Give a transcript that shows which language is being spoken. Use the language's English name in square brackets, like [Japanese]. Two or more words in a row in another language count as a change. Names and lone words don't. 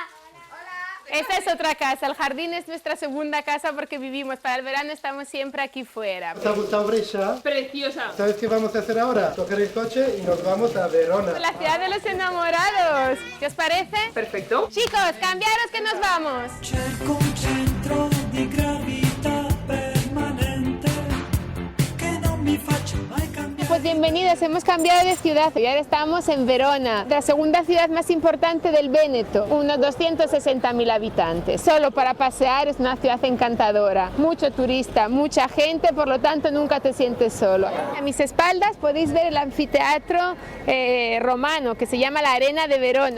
[Spanish] Esta es otra casa, el jardín es nuestra segunda casa porque vivimos, para el verano estamos siempre aquí fuera. ¿Te ha gustado Brescia? Preciosa. ¿Sabes qué vamos a hacer ahora? Coger el coche y nos vamos a Verona. La ciudad de los enamorados. ¿Qué os parece? Perfecto. Chicos, cambiaros que nos vamos. [Italian] Cerco un centro di gravità permanente che non mi faccia mai cambiare. [Spanish] Pues bienvenidos, hemos cambiado de ciudad y ahora estamos en Verona, la segunda ciudad más importante del Véneto, unos 260.000 habitantes. Solo para pasear es una ciudad encantadora, mucho turista, mucha gente, por lo tanto nunca te sientes solo. A mis espaldas podéis ver el anfiteatro romano que se llama la Arena de Verona.